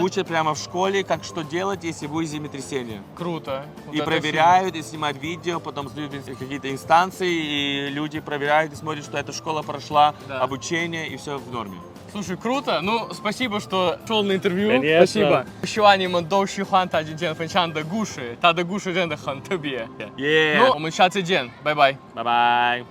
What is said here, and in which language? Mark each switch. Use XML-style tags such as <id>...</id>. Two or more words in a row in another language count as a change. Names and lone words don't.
<ru>учат прямо в школе, как что делать, если будет землетрясение. Круто. Вот И это проверяют, и снимают видео, потом сдают какие-то инстанции, и люди проверяют и смотрят, что эта школа прошла Да. обучение, и все в норме. Слушай, круто. Ну, спасибо, что шел на интервью. Конечно. Спасибо.</ru> <zh>希望你们都喜欢他今天分享的故事，他的故事真的很特别。</zh> <en>Yeah.</en> <zh>那我们下次见，拜拜。</zh> <en>Bye-bye.</en>